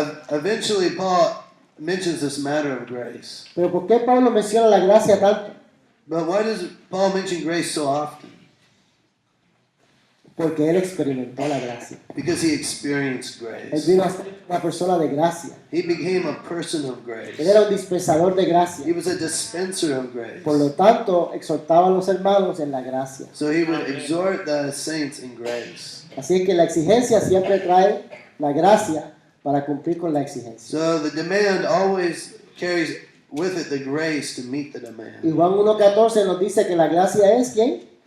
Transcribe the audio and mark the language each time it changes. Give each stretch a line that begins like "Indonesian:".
English: Eventually, Paul mentions this matter of grace.
Spanish: Pero ¿por qué Pablo menciona la gracia tanto?
English: But why does Paul mention grace so often?
Spanish: Porque él experimentó la gracia.
English: Because he experienced
Spanish: Él
English: grace.
Spanish: vino a ser una persona de gracia.
English: He became a person of
Spanish: Él
English: grace.
Spanish: era un dispensador de
English: He
Spanish: gracia.
English: was a dispenser of grace.
Spanish: Por lo tanto, exhortaba a los hermanos en la gracia.
English: So he would exhort the saints in grace.
Spanish: Así es que la exigencia siempre trae la gracia para cumplir con la exigencia.
English: So the demand always carries with it the grace to meet the
Spanish: Y
English: demand.
Spanish: Juan 1.14 nos dice que la gracia es ¿quién?